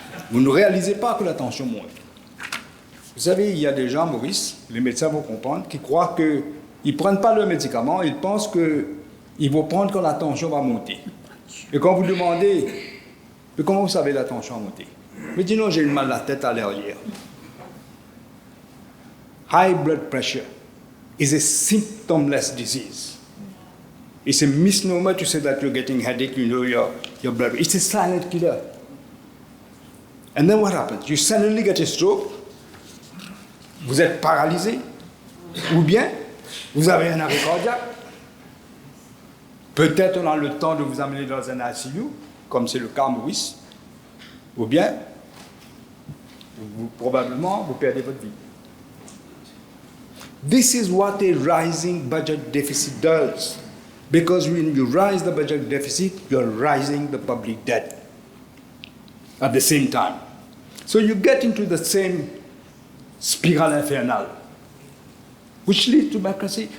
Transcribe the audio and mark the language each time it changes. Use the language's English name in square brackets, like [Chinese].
[French] Vous ne réalisez pas que la tension monte. Vous savez, il y a des gens, Maurice, les médecins vont comprendre, qui croient qu'ils ne prennent pas leurs médicaments, ils pensent qu'ils vont prendre quand la tension va monter. Et quand vous demandez, mais comment vous savez la tension va monter? Mais dis non, j'ai eu mal à la tête à l'heure hier. [English] High blood pressure is a symptomless disease. It's a misnomer to say that you're getting headache, you know your blood. It's a silent killer. And then what happens? You suddenly get a stroke, [French] vous êtes paralysé, ou bien vous avez un arrêt cardiaque. Peut-être on a le temps de vous amener dans un ICU, comme c'est le cas à Maurice, ou bien probablement vous perdez votre vie. [English] This is what a rising budget deficit does. Because when you rise the budget deficit, you're rising the public debt at the same time. So you get into the same spiral infernal, which leads to bankruptcy.